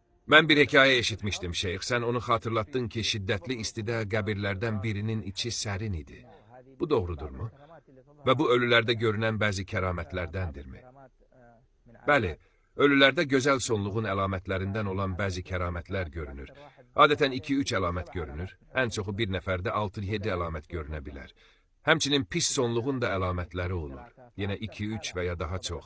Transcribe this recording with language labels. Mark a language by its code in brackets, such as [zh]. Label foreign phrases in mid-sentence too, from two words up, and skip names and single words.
[tr] Ben bir hikaye eşitmiştim şeyh. Sen onu hatırlattın ki [az] şiddetli istide qəbirlərdən birinin içi sərin idi. Bu doğrudurmu? [tr] Ve bu ölülerde görünen bazı kəramətlərdəndirmi? [az] Bəli, ölülərdə gözəl sonluğun əlamətlərindən olan bazı kəramətlər görünür. Adətən 2-3 əlamət görünür. Ən çoxu bir nəfərdə 6-7 əlamət görünə bilər. Həmçinin pis sonluğun da əlamətləri olur. Yenə 2-3 və ya daha çox.